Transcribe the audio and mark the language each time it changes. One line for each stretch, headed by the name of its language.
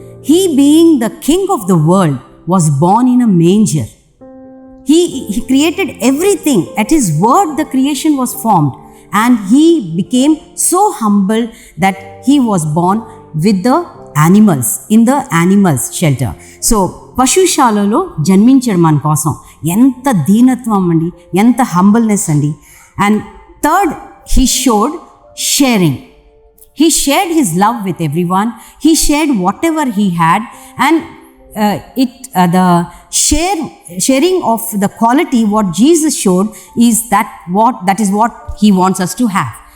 English: He, being the King of the world, was born in a manger. He created everything. At His word, the creation was formed. And He became so humble that He was born with the animals, in the animals shelter.
Telugu: So, పశుశాలలో జన్మించాడు మన కోసం. ఎంత దీనత్వం అండి, ఎంత humbleness అండి.
English: And third, He showed sharing. He shared His love with everyone. He shared whatever He had, and the sharing of the quality what Jesus showed is that is what He wants us to have.